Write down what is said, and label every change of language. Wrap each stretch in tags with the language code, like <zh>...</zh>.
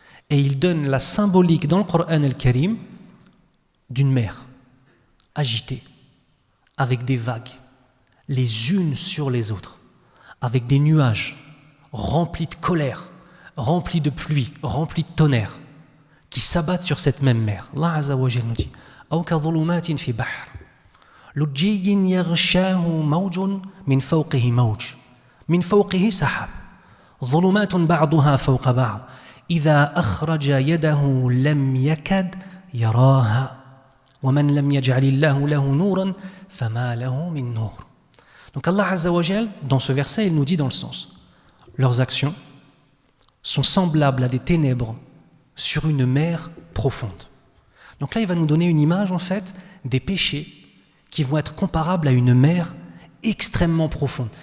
<fr>Et il donne la symbolique dans le Coran al-Karim d'une mer agitée, avec des vagues, les unes sur les autres, avec des nuages remplis de colère, remplis de pluie, remplis de tonnerre, qui s'abattent sur cette même mer. Allah Azza wa Jalla nous dit</fr> <ar>أو كظلمات في بحر لجي يغشاه موج من فوقه موج من فوقه سحاب ظلمات بعضها فوق بعض إذا أخرج يده لم يكد يراها ومن لم يجعل الله له نورا فما له من نور.</ar> <fr>Donc Allah Azza wa Jalla, dans ce verset, il nous dit dans le sens, leurs actions sont semblables à des ténèbres sur une mer profonde. Donc là, il va nous donner une image, en fait, des péchés qui vont être comparables à une mer extrêmement profonde.</fr>